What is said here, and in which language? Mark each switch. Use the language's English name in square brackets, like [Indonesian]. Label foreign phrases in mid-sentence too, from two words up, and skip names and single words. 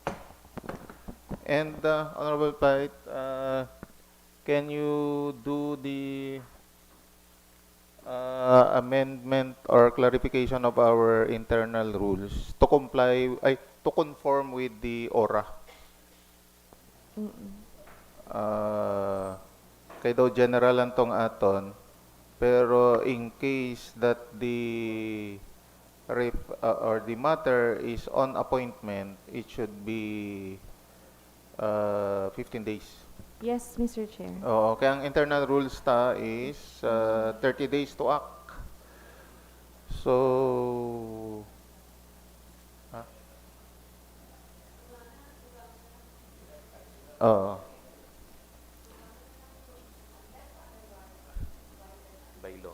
[English] And Honorable Plight, can you do the amendment or clarification of our internal rules to comply, to conform with the ORA. [Hiligaynon] Kay daw general lang tong aton, [English] pero in case that the or the matter is on appointment, it should be 15 days. Yes, Mr. Chair. [Hiligaynon] Oo, kaya ang [English] internal rules ta is 30 days to act. So, ha? [Hiligaynon] Oo. [English] By law.